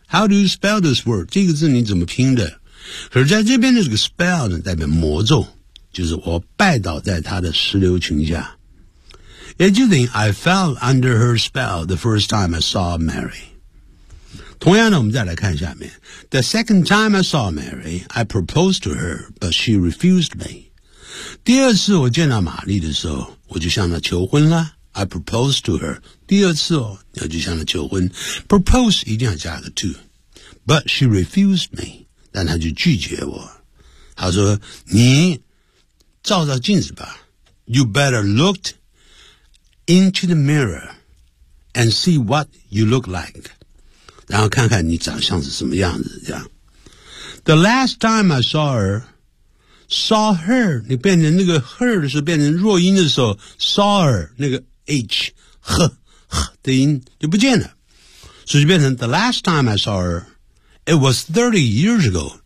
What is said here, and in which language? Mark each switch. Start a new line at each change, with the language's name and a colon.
English: How do you spell this word?
Chinese: 这个字你怎么拼的？可是在这边的这个 spell 呢，代表魔咒，就是我拜倒在她的石榴裙下。也就等于
English: I fell under her spell the first time I saw Mary.
Chinese: 同样呢，我们再来看下面。
English: The second time I saw Mary, I proposed to her, but she refused me.
Chinese: 第二次我见到玛丽的时候，我就向她求婚了。
English: I proposed to her.
Chinese: 第二次哦，那就向她求婚。
English: Propose
Chinese: 一定要加个
English: to. But she refused me.
Chinese: 但她就拒绝我。她说，你照照镜子吧。
English: You better look into the mirror and see what you look like.
Chinese: 然后看看你长相是什么样子，这样。
English: The last time I saw her,
Chinese: 你变成那个 her 的时候，变成弱音的时候 ,saw her, 那个H, 呵呵的音就不见了。所以就变成
English: The last time I saw her, it was 30 years ago.